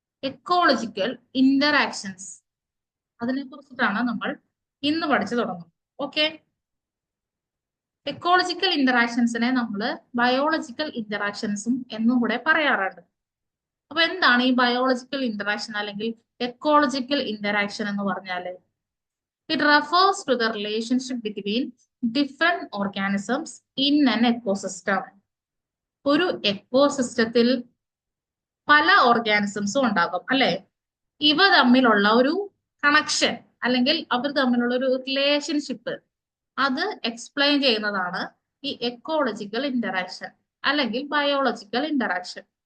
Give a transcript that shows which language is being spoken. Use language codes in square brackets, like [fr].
[ml] Ecological interactions, അതിനെ കുറിച്ചിട്ടാണ് നമ്മൾ ഇന്ന് പഠിച്ചു തുടങ്ങുന്നത്. ഓക്കെ, എക്കോളജിക്കൽ ഇന്ററാക്ഷൻസിനെ നമ്മൾ ബയോളജിക്കൽ ഇന്ററാക്ഷൻസും എന്നും കൂടെ പറയാറുണ്ട്. അപ്പൊ എന്താണ് ഈ ബയോളജിക്കൽ ഇന്ററാക്ഷൻ അല്ലെങ്കിൽ എക്കോളജിക്കൽ ഇന്ററാക്ഷൻ എന്ന് പറഞ്ഞാല്? [en] It refers to the relationship between different organisms in an ecosystem. [ml] ഒരു എക്കോസിസ്റ്റത്തിൽ പല ഓർഗാനിസംസും ഉണ്ടാകും അല്ലെ? ഇവ തമ്മിലുള്ള ഒരു കണക്ഷൻ അല്ലെങ്കിൽ അവർ തമ്മിലുള്ള ഒരു റിലേഷൻഷിപ്പ്, അത് എക്സ്പ്ലെയിൻ ചെയ്യുന്നതാണ് ഈ എക്കോളജിക്കൽ ഇന്ററാക്ഷൻ അല്ലെങ്കിൽ ബയോളജിക്കൽ ഇന്ററാക്ഷൻ.